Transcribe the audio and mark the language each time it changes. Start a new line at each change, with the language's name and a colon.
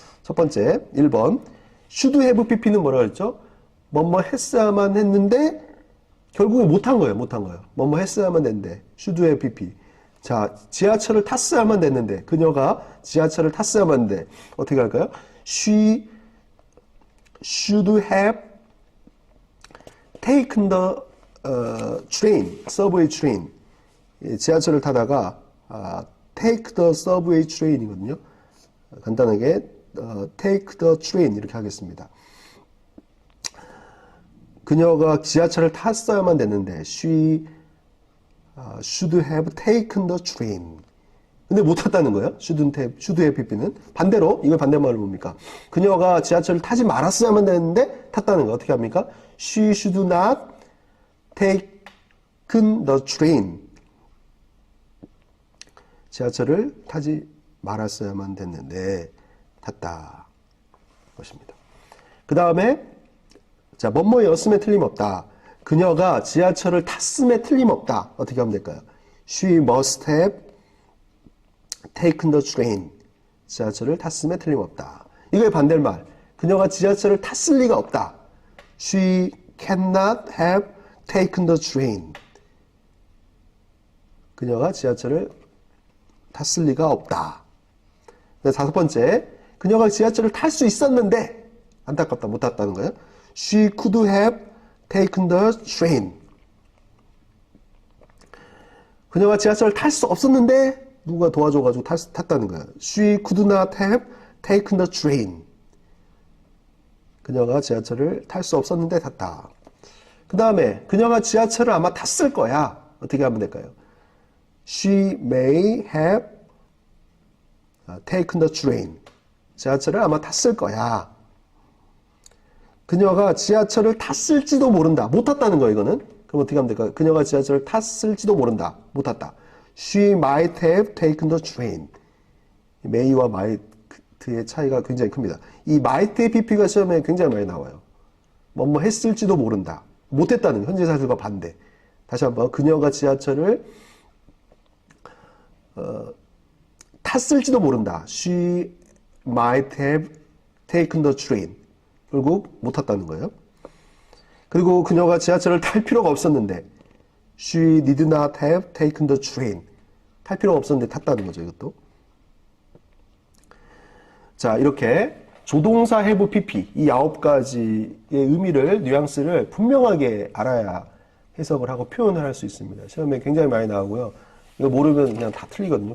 Korean: 첫 번째, 1번. should have pp는 뭐라 그랬죠? 뭐뭐 했어야만 했는데, 결국에 못한 거예요, 못한 거예요. 뭐뭐 했어야만 됐는데, should have pp. 자, 지하철을 탔어야만 됐는데, 그녀가 지하철을 탔어야만 했는데, 어떻게 할까요?
English: She should have taken the train, subway train.
Korean: 지하철을 타다가
English: take the subway train
Korean: 이거든요. 간단하게
English: take the train
Korean: 이렇게 하겠습니다. 그녀가 지하철을 탔어야만 됐는데
English: she should have taken the train.
Korean: 근데 못 탔다는 거예요. should have pp는 반대로 이걸 반대말로 뭡니까? 그녀가 지하철을 타지 말았어야만 됐는데 탔다는 거 어떻게 합니까?
English: She should not taken the train.
Korean: 지하철을 타지 말았어야만 됐는데 탔다 것입니다. 그 다음에 자 뭐뭐였음에 틀림없다. 그녀가 지하철을 탔음에 틀림없다. 어떻게 하면 될까요?
English: She must have taken the train.
Korean: 지하철을 탔음에 틀림없다. 이거의 반대말. 그녀가 지하철을 탔을 리가 없다.
English: She cannot have taken the train.
Korean: 그녀가 지하철을 탔을 리가 없다. 네, 다섯 번째, 그녀가 지하철을 탈 수 있었는데 안타깝다, 못 탔다는 거예요.
English: She could have taken the train.
Korean: 그녀가 지하철을 탈 수 없었는데 누가 도와줘가지고 탔다는 거예요.
English: She could not have taken the train.
Korean: 그녀가 지하철을 탈 수 없었는데 탔다. 그 다음에 그녀가 지하철을 아마 탔을 거야. 어떻게 하면 될까요?
English: She may have taken the train.
Korean: 지하철을 아마 탔을 거야. 그녀가 지하철을 탔을지도 모른다. 못 탔다는 거예요, 이거는. 그럼 어떻게 하면 될까요? 그녀가 지하철을 탔을지도 모른다. 못 탔다.
English: She might have taken the train.
Korean: may와 might의 차이가 굉장히 큽니다. 이 might의 PP가 시험에 굉장히 많이 나와요. 뭐뭐 했을지도 모른다. 못 했다는 현재 사실과 반대. 다시 한번 그녀가 지하철을 탔을지도 모른다.
English: She might have taken the train.
Korean: 결국 못 탔다는 거예요. 그리고 그녀가 지하철을 탈 필요가 없었는데
English: She did not have taken the train.
Korean: 탈 필요가 없었는데 탔다는 거죠, 이것도. 자, 이렇게 조동사 have PP 이 9가지의 의미를, 뉘앙스를 분명하게 알아야 해석을 하고 표현을 할 수 있습니다. 시험에 굉장히 많이 나오고요. 이거 모르면 그냥 다 틀리거든요.